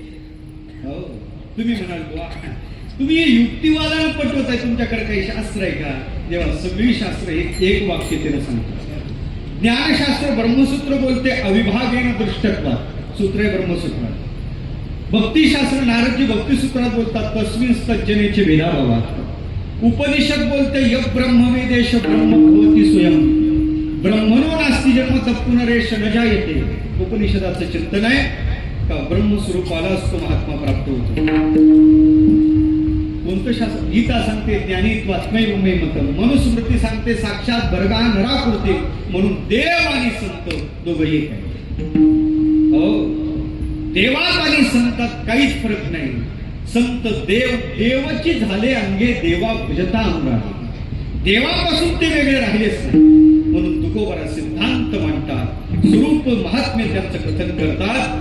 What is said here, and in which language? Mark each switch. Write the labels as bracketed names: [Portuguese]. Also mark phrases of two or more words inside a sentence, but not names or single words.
[Marathi] हो, तुम्ही म्हणाल तुम्ही युक्तिवादाला पटवत आहे, तुमच्याकडे काही शास्त्र आहे का? जेव्हा सगळी शास्त्र एक वाक्य त्याला सांगतात. ज्ञानशास्त्र ब्रह्मसूत्र बोलते [Sanskrit] अविभागेन दृष्टत्वात्, [Marathi] सूत्र आहे ब्रह्मसूत्र. भक्तिशास्त्र नारदजी भक्तिसूत्रात बोलतात [Sanskrit] तस्मिन् तज्जनेचे भेदाभावात. [Marathi] उपनिषद बोलते [Sanskrit] य ब्रह्मवेदेश ब्रह्म भवति स्वयं ब्रह्मणो नास्ति जन्म पुनरेश न जायते. [Marathi] उपनिषदाचं चिंतन आहे का ब्रह्मस्वरूपालाच तो महात्मा प्राप्त होतो. कोणतं शास्त्र? गीता सांगते [Sanskrit] ज्ञानी त्वात्मैव मे मतम, [Marathi] मनुस्मृती सांगते [Sanskrit] साक्षात भरगा नरा पुरते. [Marathi] म्हणून देव आणि संत दोघं एक आहे. हो, देवात आणि संतात काहीच फरक नाही. संत देवची झाले अंगे देवा भजता अनुरागे. देवापासून ते वेगळे राहिलेच नाही. म्हणून तुकोबारा सिद्धांत मांडतात, स्वरूप महात्म्य त्यांचं कथन करतात.